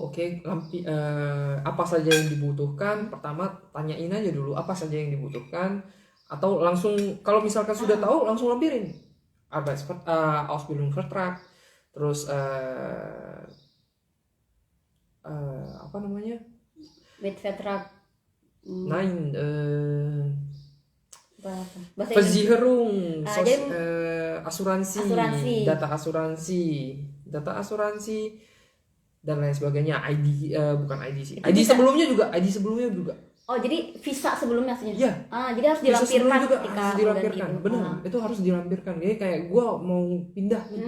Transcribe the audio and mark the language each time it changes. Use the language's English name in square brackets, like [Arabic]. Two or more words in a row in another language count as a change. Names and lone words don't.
[Indonesian] Apa saja yang dibutuhkan. Pertama tanyain aja dulu apa saja yang dibutuhkan, atau langsung kalau misalkan sudah tahu langsung lampirin Ausbildungsvertrag, terus apa namanya? [German] Mietvertrag. Nein, Versicherung, [Indonesian] asuransi, data asuransi. dan lain sebagainya. Bukan ID sih. Itu ID bisa. sebelumnya juga. Oh, jadi visa sebelumnya maksudnya? Iya. Jadi harus Visa sebelum dilampirkan juga ketika harus dilampirkan. mengganti itu. Benar, itu harus dilampirkan. Jadi kayak gue mau pindah nih.